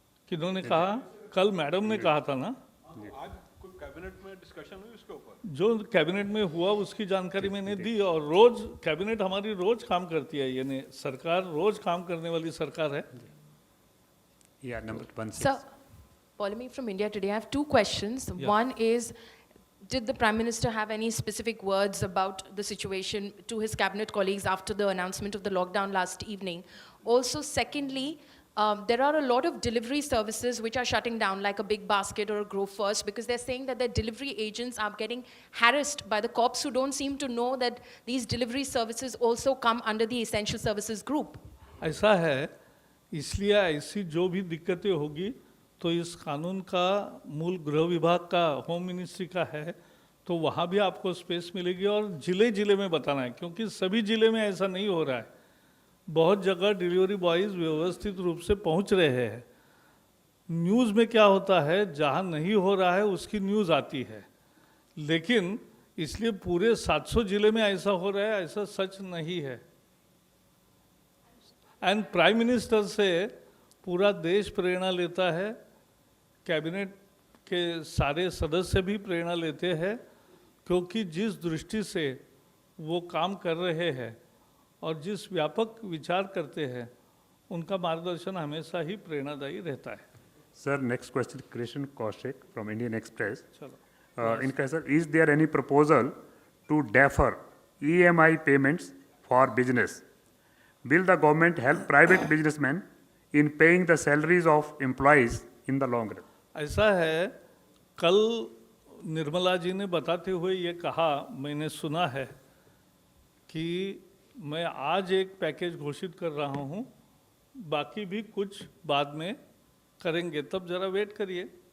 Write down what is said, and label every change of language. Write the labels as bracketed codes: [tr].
[hi] किन्होंने कहा? कल मैडम ने कहा था ना। आज कोई कैबिनेट में डिस्कशन हुई उसके ऊपर? जो कैबिनेट में हुआ उसकी जानकारी मैंने दी, और रोज कैबिनेट हमारी रोज काम करती है, यानी सरकार रोज काम करने वाली सरकार है। [en] Yeah, number 16. Sir, Polemy from India Today. I have two questions. One is, did the Prime Minister have any specific words about the situation to his cabinet colleagues after the announcement of the lockdown last evening? Also, secondly, there are a lot of delivery services which are shutting down, like a Big Basket or a Grow First, because they're saying that their delivery agents are getting harassed by the cops who don't seem to know that these delivery services also come under the essential services group. [hi] ऐसा है, इसलिए ऐसी जो भी दिक्कतें होगी तो इस कानून का मूल गृह विभाग का, होम मिनिस्ट्री का है, तो वहाँ भी आपको स्पेस मिलेगी। और ज़िले ज़िले में बताना है, क्योंकि सभी ज़िले में ऐसा नहीं हो रहा है। बहुत जगह डिलीवरी बॉयज़ व्यवस्थित रूप से पहुँच रहे हैं। न्यूज़ में क्या होता है, जहाँ नहीं हो रहा है उसकी न्यूज़ आती है, लेकिन इसलिए पूरे 700 ज़िले में ऐसा हो रहा है ऐसा सच नहीं है। एंड प्राइम मिनिस्टर से पूरा देश प्रेरणा लेता है, कैबिनेट के सारे सदस्य भी प्रेरणा लेते हैं, क्योंकि जिस दृष्टि से वो काम कर रहे हैं और जिस व्यापक विचार करते हैं उनका मार्गदर्शन हमेशा ही प्रेरणादायी रहता है। [en] Sir, next question, Krishan Kaushik from Indian Express. [hi] चलो, इनका sir, [en] is there any proposal to defer EMI payments for business? Will the government help private businessmen in paying the salaries of employees in the long run? [hi] ऐसा है, कल निर्मला जी ने बताते हुए ये कहा, मैंने सुना है कि मैं आज एक पैकेज घोषित कर रहा हूँ, बाकी भी कुछ बाद में करेंगे, तब जरा वेट करिए।